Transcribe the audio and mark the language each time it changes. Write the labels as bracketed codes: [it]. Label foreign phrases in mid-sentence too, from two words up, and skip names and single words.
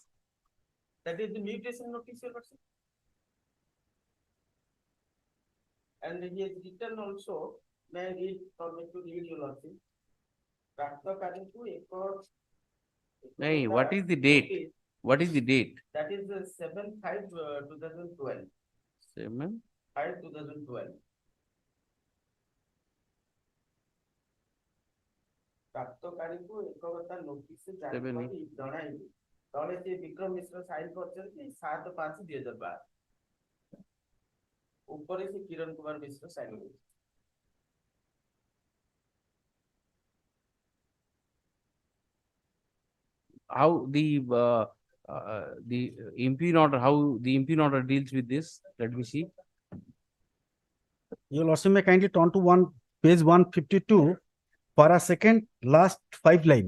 [en] That is the mutation notice, your lordship. And he has written also, may I read for me to read, your lordship. Hey, what is the date? What is the date? That is the 7/5/2012. 7/5/2012. [or] ପ୍ରାପ୍ତକାରୀଙ୍କୁ ଏକ କଥା ନୋଟିସ ଜାରି କରି ଜଣାଇବି ତଳେ ସେ ବିକ୍ରମ ମିଶ୍ର ସାଇନ କରିଛନ୍ତି 7/5/2012 ଉପରେ ସେ କିରଣ କୁମାର ମିଶ୍ର ସାଇନ କରିଛନ୍ତି। [en] How the impugn order, how the impugn order deals with this? Let me see. Your lordship may kindly turn to page 152 for a second, last 5 line.